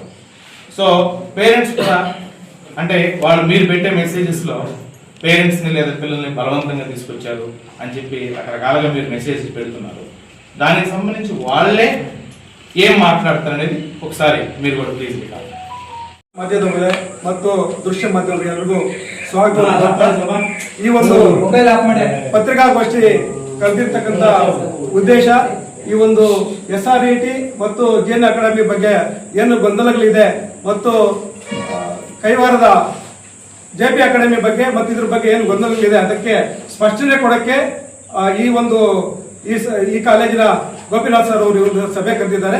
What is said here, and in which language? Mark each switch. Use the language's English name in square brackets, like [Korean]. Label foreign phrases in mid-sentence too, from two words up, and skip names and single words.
[Telugu] సో పేరెంట్స్ కూడా అంటే వాళ్ళు మీరు పెట్టే మెసేజెస్ లో పేరెంట్స్ ని లేదా పిల్లల్ని బలవంతంగా తీసుకొచ్చారు అని చెప్పి రకరకాలుగా మీరు మెసేజ్ పెడుతున్నారు. దానికి సంబంధించి వాళ్ళే ఏం మాట్లాడతారు అనేది ఒకసారి మీరు కూడా ప్లీజ్ పెట్టాలి. [Kannada] ಮಾಧ್ಯಮದವರೇ ಮತ್ತು ದೃಶ್ಯ ಮಾಧ್ಯಮದವರಿಗೂ ಸ್ವಾಗತ. ಈ ಒಂದು ಪತ್ರಿಕಾಗೋಷ್ಠಿ ಕರೆದಿರ್ತಕ್ಕಂಥ ಉದ್ದೇಶ ಈ ಒಂದು SRET ಮತ್ತು JN ಅಕಾಡೆಮಿ ಬಗ್ಗೆ ಏನು ಗೊಂದಲಗಳಿದೆ ಮತ್ತು ಕೈವಾರದ JP ಅಕಾಡೆಮಿ ಬಗ್ಗೆ ಮತ್ತು ಇದ್ರ ಬಗ್ಗೆ ಏನು ಗೊಂದಲಗಳಿದೆ ಅದಕ್ಕೆ ಸ್ಪಷ್ಟನೆ ಕೊಡಕ್ಕೆ ಈ ಕಾಲೇಜಿನ ಗೋಪಿನಾಥ್ ಸರ್ ಅವರು ಒಂದು ಸಭೆ ಕರೆದಿದ್ದಾರೆ.